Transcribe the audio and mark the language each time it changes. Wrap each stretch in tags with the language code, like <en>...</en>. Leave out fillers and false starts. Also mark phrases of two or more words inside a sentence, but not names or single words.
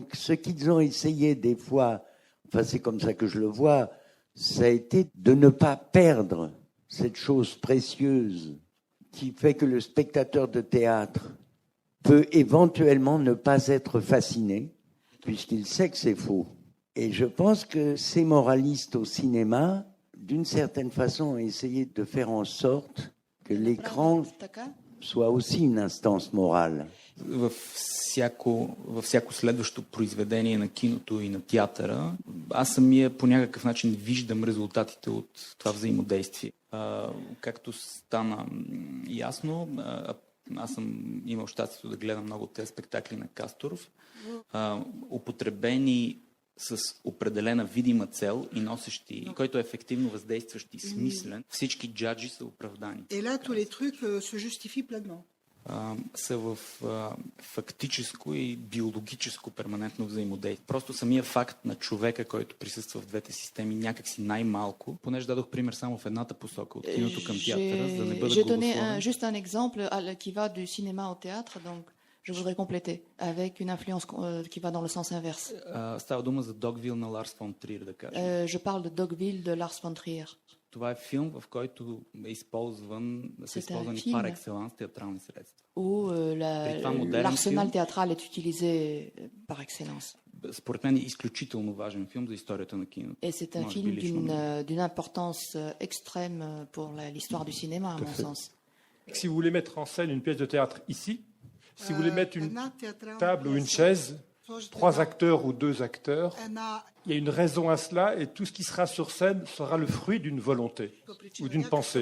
<fr>Ce qu'ils ont essayé des fois, enfin c'est comme ça que je le vois, ça a été de ne pas perdre cette chose précieuse qui fait que le spectateur de théâtre peut éventuellement ne pas être fasciné, puisqu'il sait que c'est faux. Et je pense que ces moralistes au cinéma, d'une certaine façon, ont essayé de faire en sorte que l'écran soit aussi une instance morale.</fr> <bg>Във всяко следващо произведение на киното и на театъра, аз самия по някакъв начин виждам резултатите от това взаимодействие. Както стана ясно, аз съм имал щастието да гледам много от тези спектакли на Касторов, употребени с определена видима цел и носещи, който е ефективно въздействащ и смислен, всички джаджи са оправдани.</bg> <fr>Et là, tous les trucs se justifient pleinement.</fr> <bg>Са в фактическо и биологическо перманентно взаимодействие. Просто самия факт на човека, който присъства в двете системи, някакси най-малко, понеже дадох пример само в едната посока, от киното към театъра, за да не бъда голословен.</bg> <fr>J'ai donné juste un exemple qui va du cinéma au théâtre, donc je voudrais compléter avec une influence qui va dans le sens inverse.</fr> <bg>Става дума за Догвил на Ларс фон Триер, да кажем.</bg> <fr>Je parle de Dogville de Lars von Trier.</fr> <bg>Това е филм, в който са използвани</bg> <fr>par excellence</fr> <bg>театрални средства.</bg> <fr>Où l'arsenal théâtral est utilisé par excellence.</fr> <bg>Според мен е изключително важен филм за историята на киното.</bg> <fr>Et c'est un film d'une importance extrême pour l'histoire du cinéma, à mon sens. Si vous voulez mettre en scène une pièce de théâtre ici, si vous voulez mettre une table ou une chaise, 3 acteurs ou 2 acteurs, il y a une raison à cela et tout ce qui sera sur scène sera le fruit d'une volonté ou d'une pensée.</fr>